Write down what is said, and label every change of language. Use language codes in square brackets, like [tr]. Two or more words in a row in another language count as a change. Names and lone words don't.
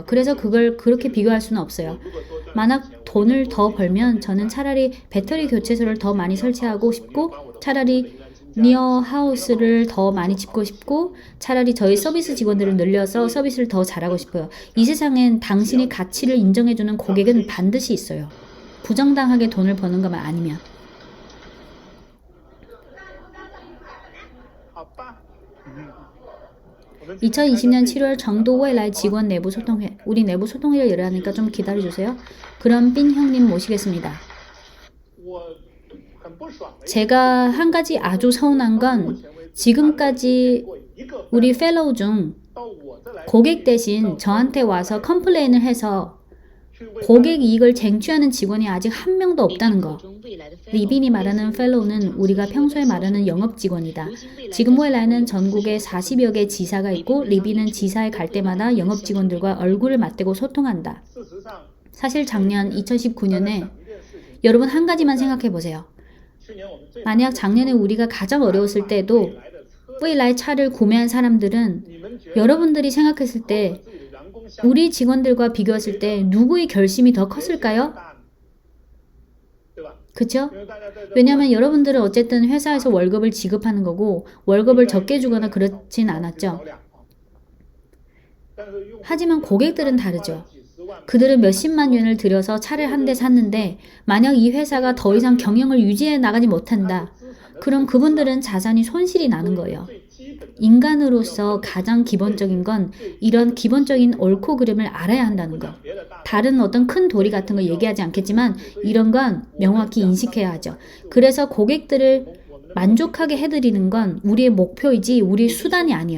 [ko] 그래서 그걸 그렇게 비교할 수는 없어요. 만약 돈을 더 벌면 저는 차라리 배터리 교체소를 더 많이 설치하고 싶고 차라리 니어 하우스를 더 많이 짓고 싶고 차라리 저희 서비스 직원들을 늘려서 서비스를 더 잘하고 싶어요. 이 세상엔 당신의 가치를 인정해주는 고객은 반드시 있어요. 부정당하게 돈을 버는 것만 아니면. [zh] 好吧。我们 [ko] 2020년 7월 정도 未来 직원 내부 소통회. 우리 내부 소통회를 열하니까 좀 기다려주세요. 그럼 빈 형님 모시겠습니다. [zh] 我很不爽的 [ko] 제가 한 가지 아주 서운한 건 지금까지 [zh] 我一个 [ko] 우리 fellow 중 [zh] 到我这来 [ko] 고객 대신 저한테 와서 컴플레인을 해서 [zh] 去为 [ko] 고객 이익을 쟁취하는 직원이 아직 한 명도 없다는 거. 리빈이 말하는 펠로우는 우리가 평소에 말하는 영업 직원이다. 지금 웨라는 전국에 40여 개 지사가 있고 리빈은 지사에 갈 때마다 영업 직원들과 얼굴을 맞대고 소통한다. [zh] 事实上 [ko] 사실 작년 2019년에 [zh] 一件事情， [ko] 여러분 한 가지만 생각해 보세요. [zh] 去年我们最 [ko] 만약 작년에 우리가 가장 어려웠을 때도 [zh] 来的车， [ko] 웨라의 차를 구매한 사람들은 [zh] 你们觉得 [ko] 여러분들이 생각했을 때 [zh] 自己的员工相 [ko] 우리 직원들과 비교했을 때 누구의 결심이 더 컸을까요? [zh] 大，对吧？ [ko] 그쵸? [zh] 因为大家在这 [ko] 왜냐면 여러분들은 어쨌든 회사에서 월급을 지급하는 거고 월급을 적게 주거나 그렇진 않았죠. [zh] 但是用 [ko] 하지만 고객들은 다르죠. [zh] 几十万 [ko] 그들은 몇십만元을 들여서 차를 한 대 샀는데 만약 이 회사가 더 이상 경영을 유지해 나가지 못한다. 그럼 그분들은 자산이 손실이 나는 거예요. [zh] 最基本的 [ko] 인간으로서 가장 기본적인 건 이런 기본적인 옳고 그름을 알아야 한다는 거. [zh] 别的大 [ko] 다른 어떤 큰 도리 같은 거 얘기하지 않겠지만 이런 건 명확히 인식해야 하죠. 그래서 고객들을 만족하게 해드리는 건 우리의 목표이지 우리의 수단이 아니에요.